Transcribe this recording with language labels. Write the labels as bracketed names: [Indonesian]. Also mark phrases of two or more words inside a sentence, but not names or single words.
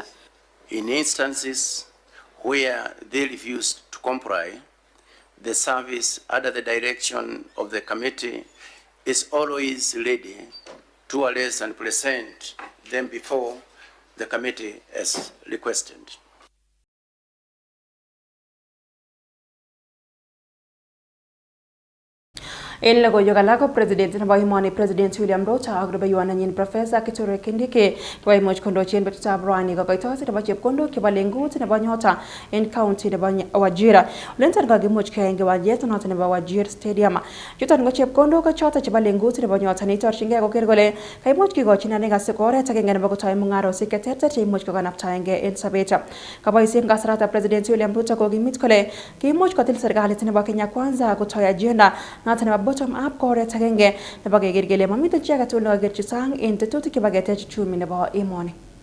[English] In instances where they refuse to comply, the service under the direction of the committee is always ready to arrest and present them before the committee as requested. [Kalenjin] En logoiywek alak ko president nebo emoni President William Ruto ak rubeiwondenyin Professor Kithure Kindiki koimuch kondochi en betutab rani kokoitoet nebo chepkondok chebo lengut nebo nyota en county nebo Wajir. Lenton kakimuch keyai en kiwanjet noton nebo Wajir Stadium. Chuton ko chepkondok choton chebo lengut nebo nyota neitorchingei koker kole kaimuch kikochin ane kasik oret agenge nebo kotoi mung'arosiek cheterter cheimuch kokanaptaengei en sobet. Kaboisien kasarata President William Ruto kokimit kole kiimuch kotil serikalit nebo Kenya Kwanza kotoi agenda noton nebo [English] bottom up [Kalenjin] koret agenge nebo keker kele mamiten chi age tugul nekakerchi sang en tetutik chebo ketech uchumi nebo emoni.